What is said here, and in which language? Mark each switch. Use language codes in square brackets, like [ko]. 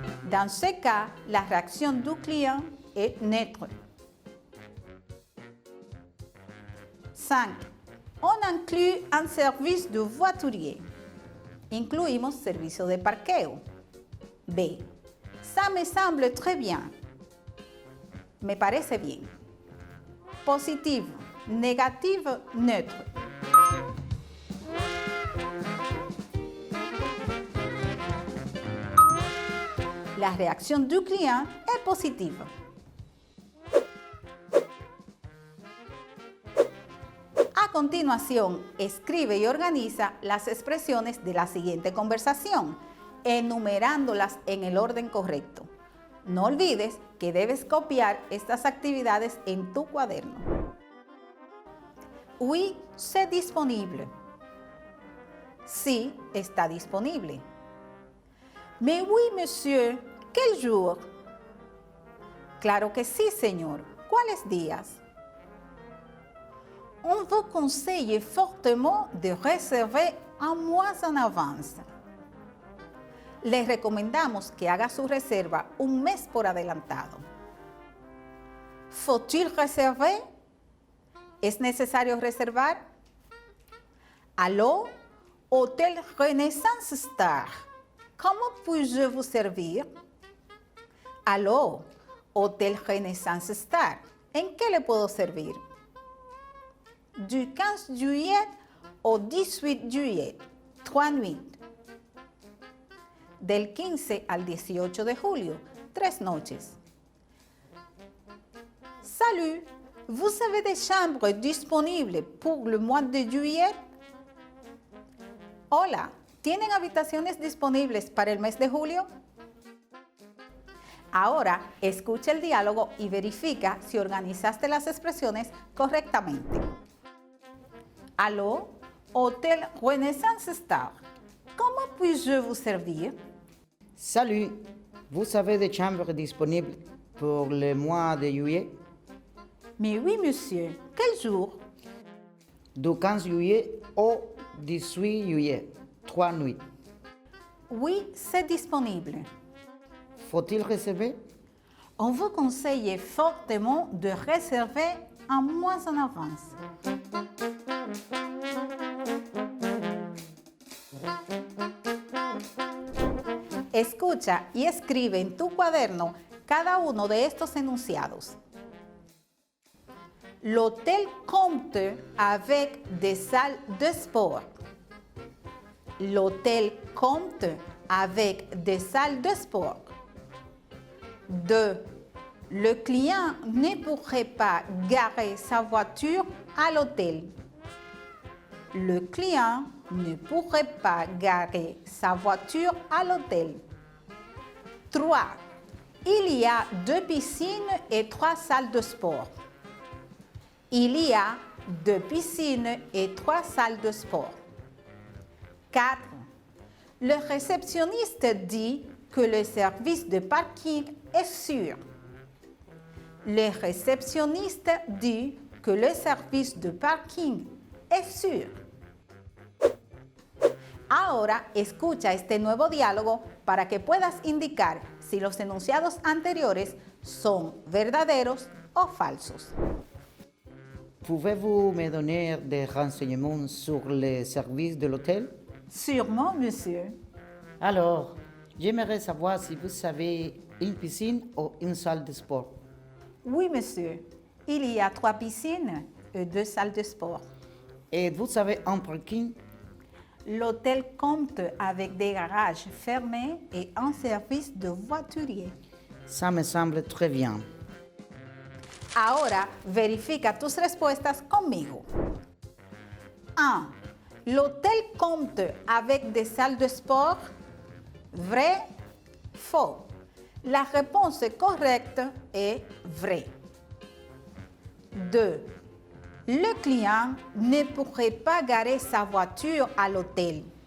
[fr] Dans ce cas, la réaction du client est neutre. 5. On inclut un service de voiturier. [es] Incluimos servicio de parqueo. [fr] B. Ça me semble très bien. [es] Me parece bien. [fr] Positive, négative, neutre. La réaction du client est positive. [es] A continuación, escribe y organiza las expresiones de la siguiente conversación, enumerándolas en el orden correcto. No olvides que debes copiar estas actividades en tu cuaderno. [fr] Oui, c'est disponible. [es] Sí, está disponible. [fr] Mais oui, monsieur, quel jour? [es] Claro que sí, señor. ¿Cuáles días? [fr] On vous conseille fortement de réserver un mois en avance. [es] Les recomendamos que haga su reserva un mes por adelantado. [fr] Faut-il réserver? [es] ¿Es necesario reservar? [fr] Allô, Hôtel Renaissance Star. ¿Cómo puis-je vous servir? Allô, Hôtel Renaissance Star. [es] ¿En qué le puedo servir? [fr] Du 15 juillet au 18 juillet, 3 nuits. [es] Del 15 al 18 de julio, 3 noches. [fr] Salut, vous avez des chambres disponibles pour le mois de juillet? [es] Hola, ¿tienen habitaciones disponibles para el mes de julio? Ahora, escucha el diálogo y verifica si organizaste las expresiones correctamente. [fr] Allô, Hôtel Renaissance Star. Comment puis-je vous servir? Salut, vous avez des chambres disponibles pour le mois de juillet? Mais oui, monsieur. Quel jour? Du 15 juillet au 18 juillet, 3 nuits. Oui, c'est disponible. Faut-il réserver? On vous conseille fortement de réserver un mois en avance. [es] Escucha y escribe en tu cuaderno cada uno de estos enunciados. [fr] L'hôtel compte avec des salles de sport. L'hôtel compte avec des salles de sport. 2. Le client ne pourrait pas garer sa voiture à l'hôtel. Le client ne pourrait pas garer sa voiture à l'hôtel. 3. Il y a 2 piscines et 3 salles de sport. Il y a 2 piscines et 3 salles de sport. 4. Le réceptionniste dit que le service de parking est sûr. Le réceptionniste dit que le service de parking es sûr. [es] Ahora escucha este nuevo diálogo para que puedas indicar si los enunciados anteriores son verdaderos o falsos. [fr] Pouvez-vous me donner des renseignements sur les services de l'hôtel? Sûrement, monsieur. Alors, j'aimerais savoir si vous avez une piscine ou une salle de sport. Oui, monsieur. Il y a 3 piscines et 2 salles de sport. Et vous avez un parking? L'hôtel compte avec des garages fermés et un service de voiturier. Ça me semble très bien. [es] Ahora verifica tus respuestas conmigo. 1. [fr] L'hôtel compte avec des salles de sport. Vrai, faux. La réponse correcte est vrai. 2. Le client ne pourrait pas garer sa voiture à l'hôtel.